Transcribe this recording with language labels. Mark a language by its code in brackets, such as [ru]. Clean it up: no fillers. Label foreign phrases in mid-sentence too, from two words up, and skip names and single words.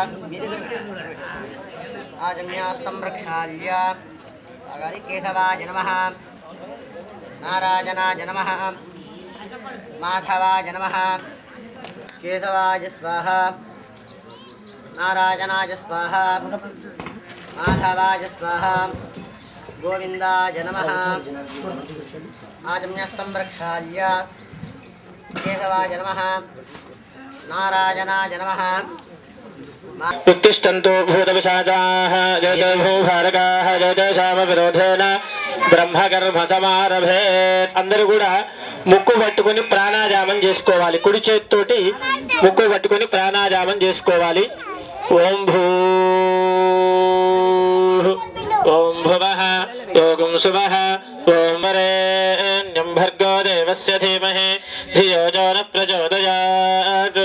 [sa] केशवाय नमः नारायणाय नमः माधवाय नमः केशवाय स्वाहा नारायणाय स्वाहा माधवाय स्वाहा गोविंदाय नमः आजम्यस्तं रक्षाल्य केशवाय नमः नारायणाय नमः उत्तिष्ठन्तु भूतपिशाचाः जयते भूभारकाः जयते శామవిరోధేన బ్రహ్మకర్మ సమారభేత్. [te] అందరూ కూడా ముక్కు పట్టుకొని ప్రాణాయామం చేసుకోవాలి. కుడి చేతితోటి ముక్కు పట్టుకొని ప్రాణాయామం చేసుకోవాలి. [sa] ఓం భూ ఓం భువః యోగం శుభః ఓం వరేణ్యం భర్గో దేవస్య ధీమహి ధియో యో న ప్రచోదయాత్.